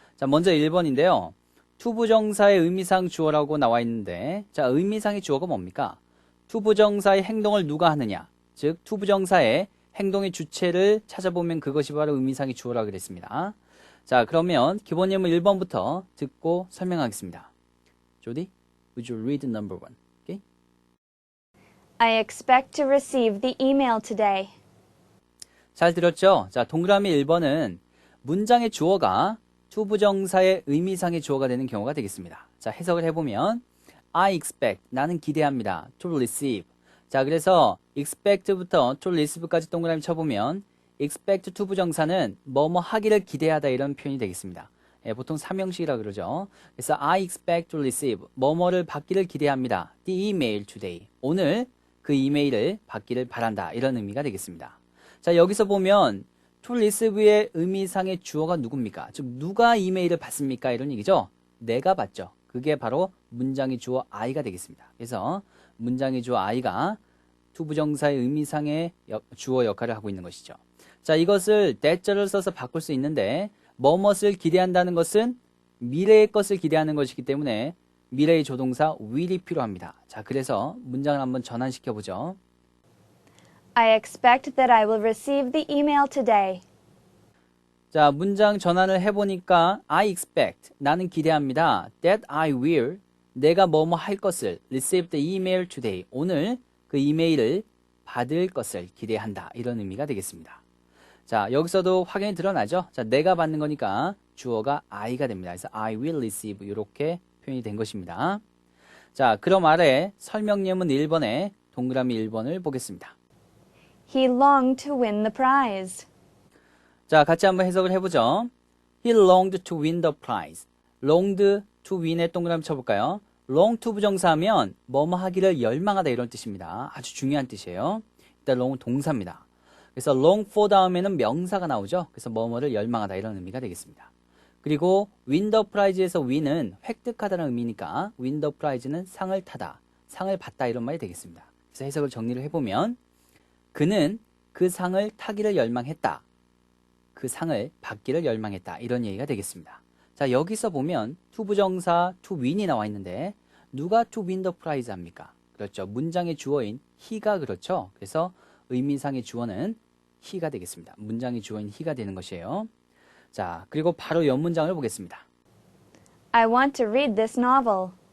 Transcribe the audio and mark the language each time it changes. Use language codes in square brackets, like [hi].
[ko] 자 먼저 1번인데요. 투부정사의 의미상 주어라고 나와 있는데 자 의미상의 주어가 뭡니까? 투부정사의 행동을 누가 하느냐, 즉 투부정사의 행동의 주체를 찾아보면 그것이 바로 의미상의 주어라고 그랬습니다. 자 그러면 기본 예문 1번부터 듣고 설명하겠습니다. [en] Jody, would you read number 1? Okay? I expect to receive the email today. [ko] 잘 들었죠? 자, 동그라미 1번은 문장의 주어가 투부정사의 의미상의 주어가 되는 경우가 되겠습니다. 자, 해석을 해보면 [en] I expect, [ko] 나는 기대합니다. [en] to receive. [ko] 자, 그래서 expect부터 to receive까지 동그라미 쳐보면 expect 투부정사는 뭐뭐 하기를 기대하다 이런 표현이 되겠습니다. 예, 보통 삼형식이라 그러죠. 그래서 [en] I expect to receive, [ko] 뭐뭐를 받기를 기대합니다. [en] The email today, [ko] 오늘 그 이메일을 받기를 바란다 이런 의미가 되겠습니다. 자 여기서 보면 to receive의 의미상의 주어가 누굽니까? 즉 누가 이메일을 받습니까? 이런 얘기죠. 내가 받죠. 그게 바로 문장의 주어 I가 되겠습니다. 그래서 문장의 주어 I가 투부정사의 의미상의 주어 역할을 하고 있는 것이죠. 자 이것을 that자를 써서 바꿀 수 있는데 뭐뭇을 기대한다는 것은 미래의 것을 기대하는 것이기 때문에 미래의 조동사 will이 필요합니다. 자, 그래서 문장을 한번 전환시켜 보죠. [en] I expect that I will receive the email today. [ko] 자, 문장 전환을 해보니까 [en] I expect, [ko] 나는 기대합니다. [en] That I will, [ko] 내가 뭐뭐 할 것을 [en] receive the email today, [ko] 오늘 그 이메일을 받을 것을 기대한다. 이런 의미가 되겠습니다. 자, 여기서도 확연히 드러나죠? 자, 내가 받는 거니까 주어가 I가 됩니다. 그래서 [en] I will receive [ko] 이렇게 표현이 된 것입니다. 자, 그럼 아래 설명 예문 1번에 동그라미 1번을 보겠습니다. [en] He longed to win the prize. [ko] 자, 같이 한번 해석을 해보죠. [en] He longed to win the prize. [ko] longed to win에 동그라미 쳐볼까요? long to 부정사하면 뭐뭐 하기를 열망하다 이런 뜻입니다. 아주 중요한 뜻이에요. 일단 long은 동사입니다. 그래서 long for 다음에는 명사가 나오죠. 그래서 뭐뭐를 열망하다 이런 의미가 되겠습니다. 그리고 win the prize에서 win은 획득하다는 의미니까 win the prize는 상을 타다, 상을 받다 이런 말이 되겠습니다. 그래서 해석을 정리를 해보면 그는 그 상을 타기를 열망했다. 그 상을 받기를 열망했다. 이런 얘기가 되겠습니다. 자 여기서 보면 투부정사 to win이 나와 있는데 누가 [en] to win the prize [ko] 합니까? 그렇죠. 문장의 주어인 he가 그렇죠. 그래서 의미상의 주어는 he가 되겠습니다. 문장의 주어인 he가 되는 것이에요. 자, 그리고 바로 옆문장을 보겠습니다. [en] I want to read this novel.